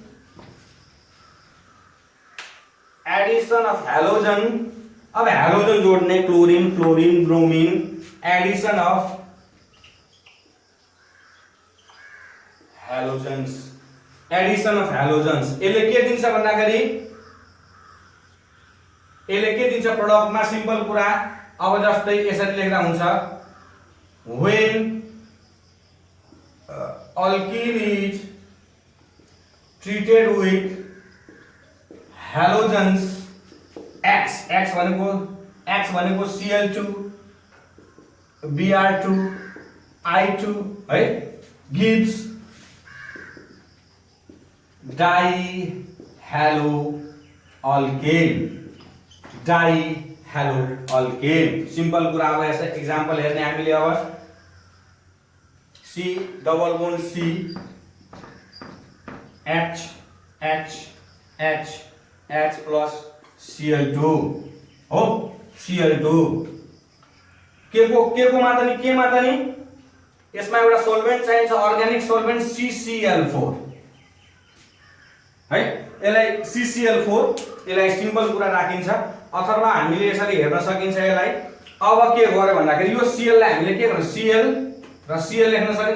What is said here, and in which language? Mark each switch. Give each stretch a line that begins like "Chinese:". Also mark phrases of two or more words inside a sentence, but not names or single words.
English: addition of halogen,
Nepali: अब हेलोजन जोड्ने
English: chlorine fluorine bromine, addition of halogens. addition of halogens
Nepali: यसले के दिन्छ भन्दाखेरि यसले के दिन्छ प्रोडक्टमा सिम्पल कुरा। अब जस्तै यसरी लेख्दा हुन्छ
English: when alkene is treated with halogens X
Nepali: भनेको Cl2 Br2 I2 है,
English: gives dihaloalkene.
Nepali: डाइहेलोअल्केन सिम्पल कुरा। अब यसो एक्जाम्पल हेर्ने हामीले अब C
English: double bond
Nepali: C H H H H प्लस Cl2 हो। Cl2 के को मात्र नि के मात्र नि यसमा एउटा सोल्भेन्ट चाहिन्छ,
English: organic solvent
Nepali: CCl4 है। यसलाई CCl4 यसलाई सिम्पल कुरा राखिन्छ, अथवा हामीले यसरी हेर्न सकिन्छ यसलाई। अब के गर्यो भन्दाखेरि यो Cl लाई हामीले के गर्नु Cl र Cl लेख्न सकिन्छ।